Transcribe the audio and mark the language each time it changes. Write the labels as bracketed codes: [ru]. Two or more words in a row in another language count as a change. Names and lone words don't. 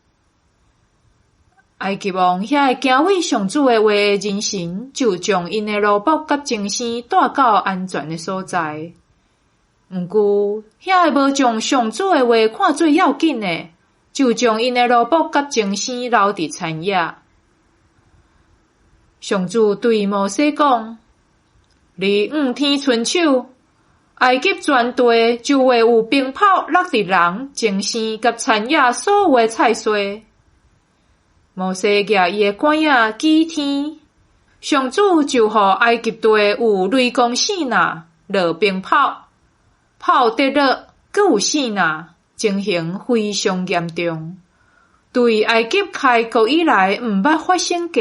[nan] 埃及王遐会敬畏上主的话的人神，就将因的奴仆甲精生带到安全的所在。毋过，遐会无将上主的话看做要紧的，就将因的奴仆甲精生留伫产业。上主对摩西讲：你往天伸手，埃及全地就会有冰雹落伫人、精生甲产业所有的菜蔬。摩西举伊的竿仔举天，上主就互埃及地有雷公闪呐，落冰雹，雹跌落，阁有闪呐，情形非常严重，对埃及开国以来毋捌发生过。